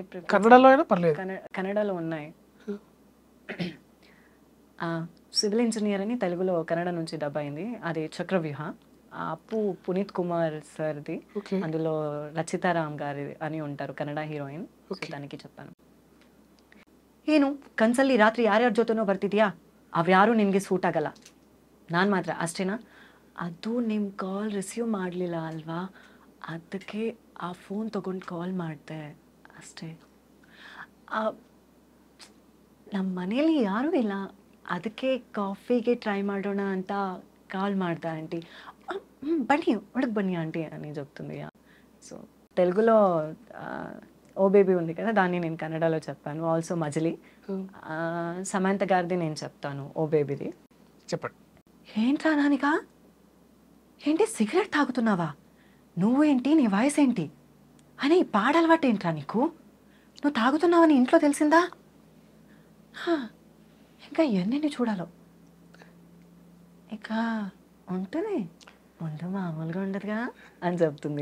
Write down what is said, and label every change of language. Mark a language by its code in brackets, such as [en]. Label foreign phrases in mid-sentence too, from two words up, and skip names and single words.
[te] కన్నడలో అయినా పర్లేదు. కన్నడలో ఉన్నాయి. సివిల్ ఇంజనీర్ అని తెలుగులో కన్నడ నుంచి డబ్ అయింది, అది చక్రవ్యూహ. అప్పు పునీత్ కుమార్ సార్ది. అందులో రచితారామ్ గారి అని ఉంటారు కన్నడ హీరోయిన్. దానికి చెప్పాను, [kn] ಏನು ಕನ್ಸಲ್ಲಿ ರಾತ್ರಿ ಯಾರ್ಯಾರ ಜೊತೆನೋ ಬರ್ತಿದ್ಯಾ, ಅವ್ಯಾರು ನಿನಗೆ ಸೂಟ್ ಆಗಲ್ಲ, ನಾನು ಮಾತ್ರ ಅಷ್ಟೇನಾ? ಅದು ನಿಮ್ಮ [en] call receive [kn] ಮಾಡಲಿಲ್ಲ ಅಲ್ವಾ, ಅದಕ್ಕೆ ಆ ಫೋನ್ ತೊಗೊಂಡು ಕಾಲ್ ಮಾಡಿದೆ ಅಷ್ಟೇ. ನಮ್ಮ ಮನೇಲಿ ಯಾರೂ ಇಲ್ಲ, ಅದಕ್ಕೆ ಕಾಫಿಗೆ ಟ್ರೈ ಮಾಡೋಣ ಅಂತ ಕಾಲ್ ಮಾಡ್ದೆ ಆಂಟಿ. [te] బన్నీ ఒడకు బన్నీ ఆంటీ అని చెప్తుంది. సో తెలుగులో ఓ బేబీ ఉంది కదా, దాన్ని నేను కన్నడలో చెప్పాను. ఆల్సో మజిలీ సమంత గారిది నేను చెప్తాను ఓ బేబీది. చెప్పండి. ఏంట్రా నానిక, ఏంటి సిగరెట్ తాగుతున్నావా, నువ్వు ఏంటి, నీ వయసు ఏంటి అని ఈ పాడలవాటు ఏంట్రా నీకు, నువ్వు తాగుతున్నావని ఇంట్లో తెలిసిందా, ఇంకా ఎన్ని చూడాలో, ఇక ఉంటుంది ముందు మామూలుగా ఉండదుగా అని చెప్తుంది.